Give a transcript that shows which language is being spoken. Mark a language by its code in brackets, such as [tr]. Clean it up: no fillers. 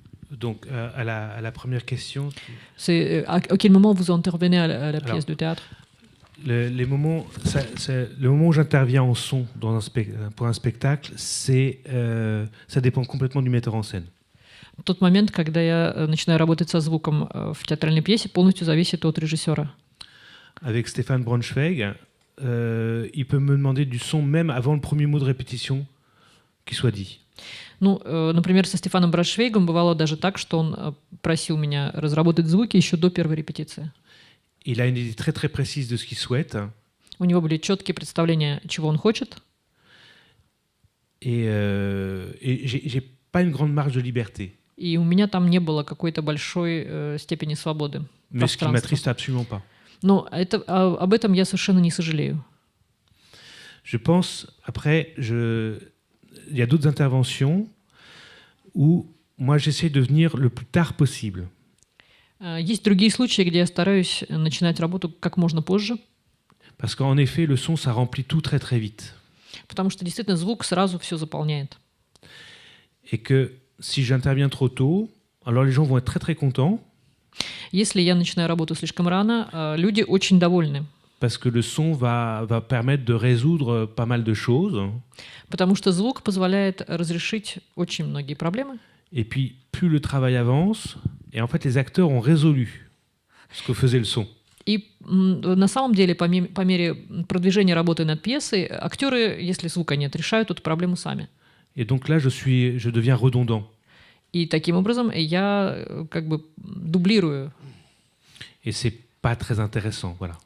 [fr] Donc, à la première question... C'est à quel moment vous intervenez à la pièce de théâtre? Le moment où j'interviens en son pour un spectacle, ça dépend complètement du metteur en scène. [ru] Тот момент, когда я начинаю работать со звуком в театральной пьесе, полностью зависит от режиссера. [fr] Avec Stéphane Braunschweig, il peut me demander du son même avant le premier mot de répétition qui soit dit. [ru] Ну, например, со Стефаном Брауншвейгом бывало даже так, что он просил меня разработать звуки еще до первой репетиции. [fr] Il a une idée très très précise de ce qu'il souhaite. [ru] У него были четкие представления, чего он хочет. [fr] et j'ai pas une grande marge de liberté. [ru] И у меня там не было какой-то большой степени свободы. [fr] Mais ce qui [ru] пространства. [fr] m'attriste absolument pas. [ru] Но об этом я совершенно не сожалею. [fr] Je pense, après, il y a d'autres interventions où moi j'essaie de venir le plus tard possible. [ru] Есть другие случаи, где я стараюсь начинать работу как можно позже, [fr] Parce qu'en effet, le son, ça remplit tout très très vite. [ru] потому что действительно звук сразу все заполняет. [fr] Et que si j'interviens trop tôt, alors les gens vont être très très contents, [ru] Если я начинаю работу слишком рано, люди очень довольны, [fr] parce que le son va permettre de résoudre pas mal de choses. [ru] потому что звук позволяет разрешить очень многие проблемы. [fr] Et puis, plus le travail avance, et en fait, les acteurs ont résolu ce que faisait le son. [ru] И на самом деле, по мере продвижения работы над пьесой, актеры, если звука нет, решают эту проблему сами. [fr] Et donc là, je deviens redondant. [ru] И таким образом я как бы дублирую, [fr] Et c'est pas très intéressant, voilà.